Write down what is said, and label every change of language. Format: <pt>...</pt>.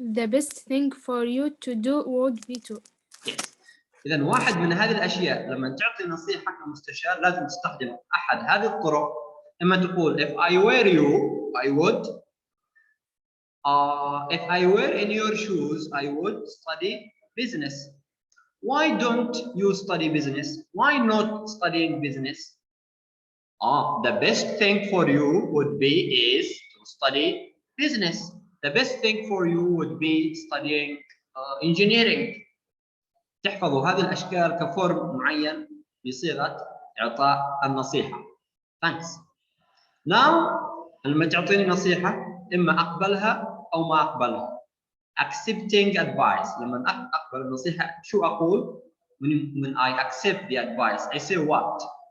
<en>The best thing for you to do would be to. Yes.</en> <ar>إذا واحد من هذه الأشياء لما تعطي نصيحة كمستشار لازم تستخدم أحد هذه الطرق. إما تقول</ar> <en>if I were you I would. If I were in your shoes I would study business. Why don't you study business? Why not studying business? The best thing for you would be is to study business. The best thing for you would be studying engineering.</en> <ar>تحفظوا هذه الأشكال كفورم معين بصيغة إعطاء النصيحة.</ar> <en>Thanks. Now</en> <ar>لما تعطيني نصيحة إما أقبلها أو ما أقبلها.</ar> <en>Accepting advice.</en> <ar>لما أقبل النصيحة شو أقول؟</ar> <en>when I accept the advice I say what?</en>